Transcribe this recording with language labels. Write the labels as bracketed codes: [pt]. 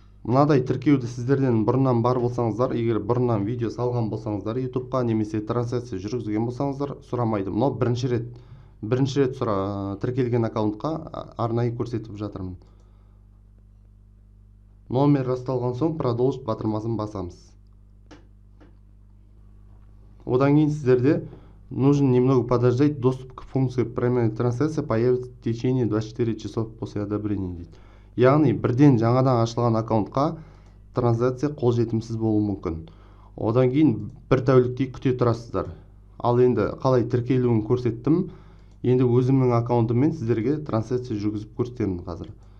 [kk] Мынадай тіркеуді сіздерден бұрыннан бар болсаңыздар, егер бұрыннан видео салған болсаңыздар, YouTube-қа немесе трансляция жүргізген болсаңыздар, сұрамайды. Мынау бірінші рет тіркелген аккаунтқа арнайы көрсетіп жатырмын. Номер расталған соң продолжить батырмасын басамыз. Одан кейін сіздерде [ru] нужно немного подождать, доступ к функции прямой трансляции появится в течение 24 часов после одобрения [kk] дейді. Яғни бірден жаңадан ашылған аккаунтқа трансляция қолжетімсіз болуы мүмкін. Одан кейін бір тәуліктей күте тұрасыздар. Ал енді қалай тіркелуін көрсеттім. Енді өзімнің аккаунтыммен сіздерге трансляция жүргізіп көрсетемін қазір.